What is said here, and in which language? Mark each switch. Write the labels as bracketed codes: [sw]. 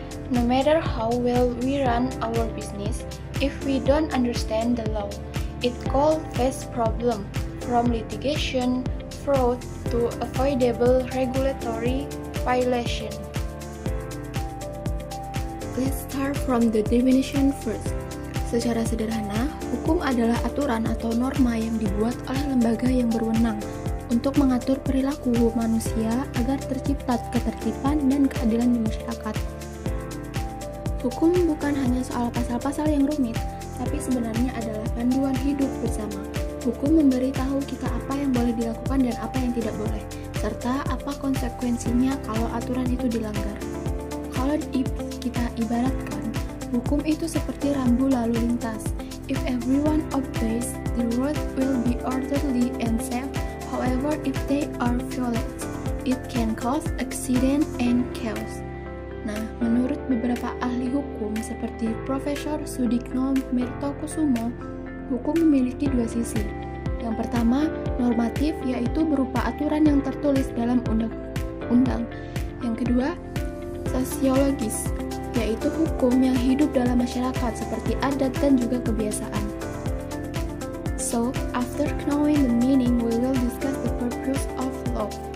[en] No matter how well we run our business, if we don't understand the law, it could face problems from litigation, fraud to avoidable regulatory violation. Let's start from the definition first. [id] Secara sederhana, hukum adalah aturan atau norma yang dibuat oleh lembaga yang berwenang untuk mengatur perilaku manusia agar tercipta ketertiban dan keadilan di masyarakat. Hukum bukan hanya soal pasal-pasal yang rumit, tapi sebenarnya adalah panduan hidup bersama. Hukum memberitahu kita apa yang boleh dilakukan dan apa yang tidak boleh, serta apa konsekuensinya kalau aturan itu dilanggar. Kalau kita ibaratkan, hukum itu seperti rambu lalu lintas. [en] If everyone obeys, the road will be orderly and safe. However, if they are violent, it can cause accident and chaos. [id] Nah, menurut beberapa ahli hukum seperti Profesor Sudikno Mirtokusumo, hukum memiliki dua sisi. Yang pertama, normatif, yaitu berupa aturan yang tertulis dalam undang-undang. Yang kedua, sosiologis, yaitu hukum yang hidup dalam masyarakat seperti adat dan juga kebiasaan. [en] So, after knowing the meaning, we will discuss the purpose of law.